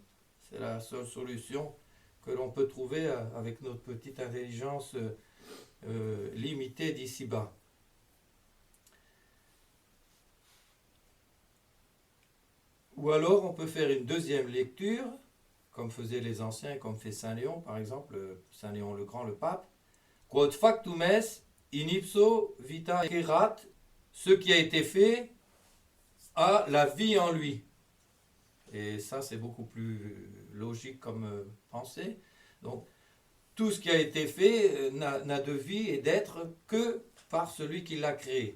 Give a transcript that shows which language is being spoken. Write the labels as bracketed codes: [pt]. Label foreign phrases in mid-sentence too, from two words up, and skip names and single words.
[fr] C'est la seule solution que l'on peut trouver avec notre petite intelligence limitée d'ici-bas. Ou alors on peut faire une deuxième lecture, comme faisaient les anciens, comme fait Saint Léon par exemple, Saint Léon le Grand, le pape. [la] Quod factum est in ipso vita erat, [fr] ce qui a été fait a la vie en lui. Et ça c'est beaucoup plus logique comme pensée. Donc tout ce qui a été fait n'a de vie et d'être que par celui qui l'a créé.